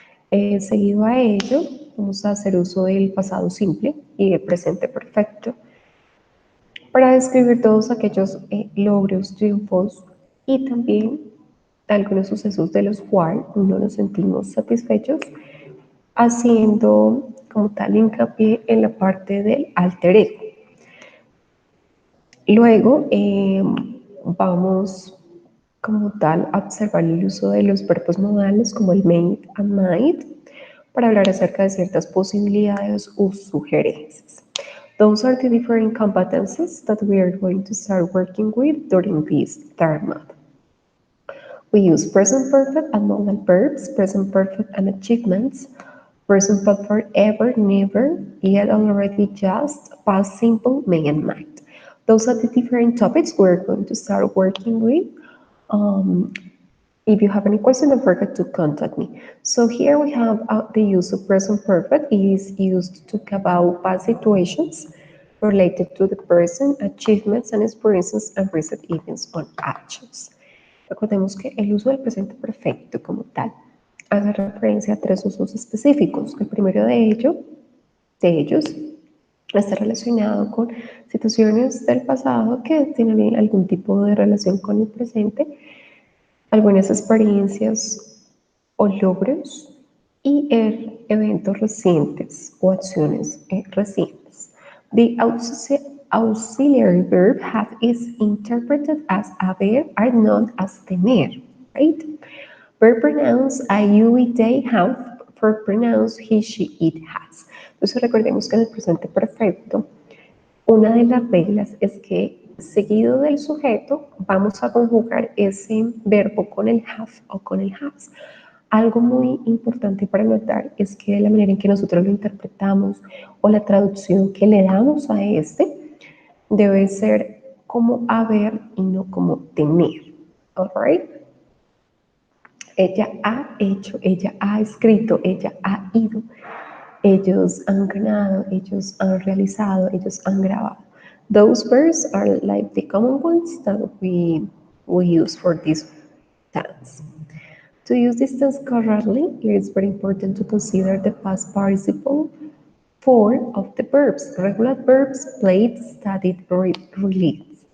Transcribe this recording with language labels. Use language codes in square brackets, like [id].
[es] Seguido a ello, vamos a hacer uso del pasado simple y del presente perfecto para describir todos aquellos logros, triunfos y también algunos sucesos de los cuales no nos sentimos satisfechos, haciendo como tal hincapié en la parte del alter ego. Luego vamos como tal a observar el uso de los verbos modales como el may and might para hablar acerca de ciertas posibilidades o sugerencias. [en] Those are the different competencies that we are going to start working with during this term. We use present perfect and modal verbs, present perfect and achievements, present perfect ever, never, yet, already, just, past simple, may and might. Those are the different topics we're going to start working with If you have any question, don't forget to contact me. So here we have the use of present perfect. It is used to talk about past situations related to the person, achievements and experiences, and recent events or actions. [es] Recordemos que el uso del presente perfecto como tal hace referencia a tres usos específicos. El primero de ellos está relacionado con situaciones del pasado que tienen algún tipo de relación con el presente, algunas experiencias o logros y eventos recientes o acciones recientes. [en] The auxiliary verb have is interpreted as haber are not as tener, right? Verb pronouns I, you, it, they, have. For pronouns he, she, it, has. [es] Entonces recordemos que en el presente perfecto, una de las reglas es que seguido del sujeto vamos a conjugar ese verbo con el have o con el has. Algo muy importante para notar es que de la manera en que nosotros lo interpretamos o la traducción que le damos a este debe ser como haber y no como tener. [en] All right? [es] Ella ha hecho, ella ha escrito, ella ha ido, ellos han ganado, ellos han realizado, ellos han grabado. [en] Those verbs are like the common ones that we use for this tense. To use this tense correctly, it is very important to consider the past participle form of the verbs. Regular verbs, played, studied, released.